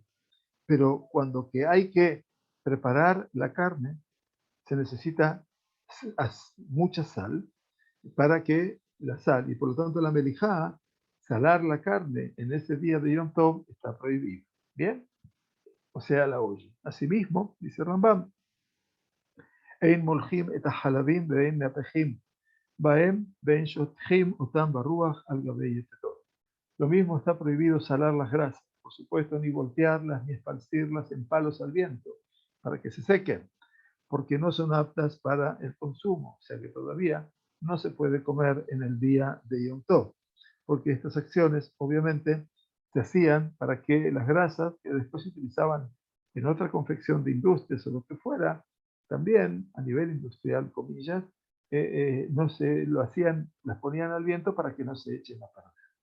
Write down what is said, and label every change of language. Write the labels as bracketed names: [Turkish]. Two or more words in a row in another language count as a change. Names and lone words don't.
[Spanish] Pero cuando que hay que preparar la carne, se necesita mucha sal para que la sal, y por lo tanto la melijá, salar la carne en ese día de Yom Tov está prohibido. ¿Bien? O sea, la olla. Asimismo, dice Rambam, [Hebrew] אין מולחין את החלבים ואין מהפכין בהם ואין שוטחין אותם ברוח על גבי יתדות. [Spanish] Lo mismo está prohibido salar las grasas, por supuesto, ni voltearlas ni esparcirlas en palos al viento para que se sequen, porque no son aptas para el consumo, o sea que todavía no se puede comer en el día de Yom Tov, porque estas acciones obviamente se hacían para que las grasas que después se utilizaban en otra confección de industrias o lo que fuera, también a nivel industrial, comillas, no se lo hacían, las ponían al viento para que no se echen a perder.